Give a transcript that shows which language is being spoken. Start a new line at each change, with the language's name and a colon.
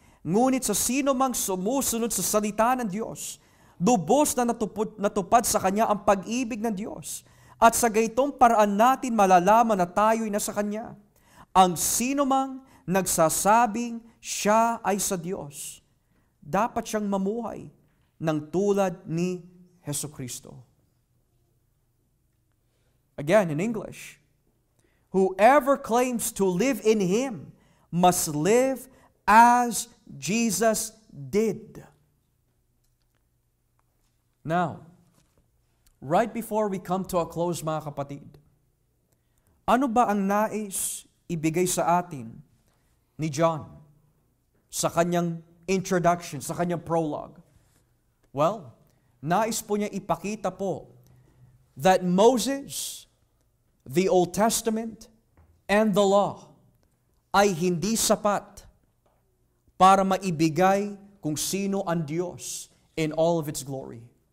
Filipino: Ngunit sa sino mang sumusunod sa salita ng Diyos, lubos na natupad sa kanya ang pag-ibig ng Diyos. At sa gaytong paraan natin malalaman na tayo'y nasa kanya. Ang sino mang nagsasabing siya ay sa Diyos, dapat siyang mamuhay ng tulad ni Jesucristo.
English: Again, in English, whoever claims to live in Him must live as Jesus did. Now, right before we come to a close,
Filipino: mga kapatid, ano ba ang nais ibigay sa atin ni John sa kanyang introduction, sa kanyang prologue? Well, nais po niya ipakita po
English: that Moses, the Old Testament, and the law
Filipino: ay hindi sapat para maibigay kung sino ang Diyos
English: in all of its glory.